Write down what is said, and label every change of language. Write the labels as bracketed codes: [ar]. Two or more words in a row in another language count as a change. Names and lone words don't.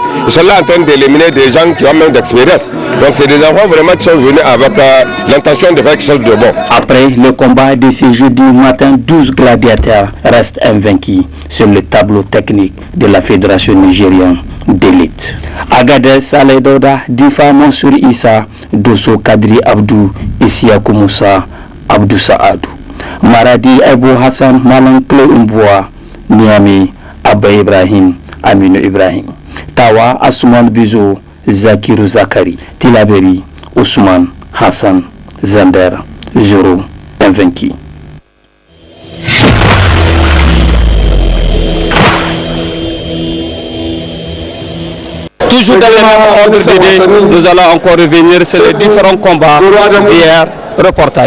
[fr] Ils sont là en train d'éliminer des gens qui ont même d'expérience. Donc c'est des enfants vraiment qui sont venus avec l'intention de faire quelque chose de bon. Après le combat de ce jeudi matin, 12 gladiateurs restent invaincus sur le tableau technique de la Fédération nigérienne d'élite. Agadez, Saleh Douda, Difa Mansour Issa, Dosso Kadri Abdou, Isiakou Moussa, Abdou Saadou. Maradi Abou Hassan, Malang Kle Umboua, Niamey, Abba Ibrahim, Aminou Ibrahim. Tawa, Assoumane Bizo, Zakirou Zakari, Tilaberi, Ousmane, Hassan, Zander, Zoro, invaincu. Toujours dans le même ordre d'idée, nous allons encore revenir sur les différents combats d'hier. Reportage.